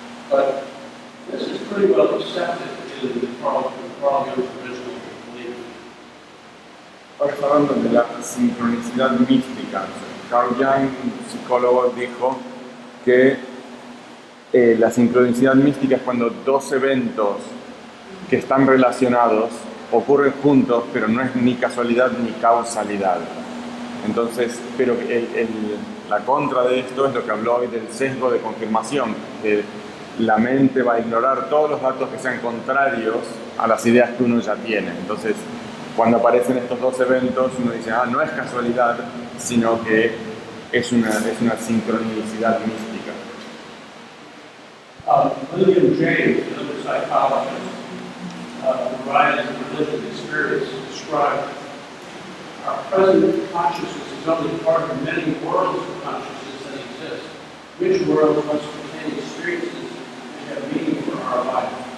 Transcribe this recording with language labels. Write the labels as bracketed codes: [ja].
[en] But this is pretty well accepted in Carl Jung's original belief. [es] Ahora está hablando de la sincronicidad mística. Carl Jung, un psicólogo, dijo que la sincronicidad mística es cuando dos eventos que están relacionados ocurren juntos, pero no es ni casualidad ni causalidad. Entonces, pero la contra de esto es lo que habló hoy del sesgo de confirmación, que la mente va a ignorar todos los datos que sean contrarios a las ideas que uno ya tiene. Entonces, cuando aparecen estos dos eventos, uno dice, no es casualidad, sino que es una sincronicidad mística. [en] William James, another psychologist, who writes Religious Experience, described our present consciousness is only part of many worlds of consciousness that exist. Which worlds must contain experiences that have meaning for our life?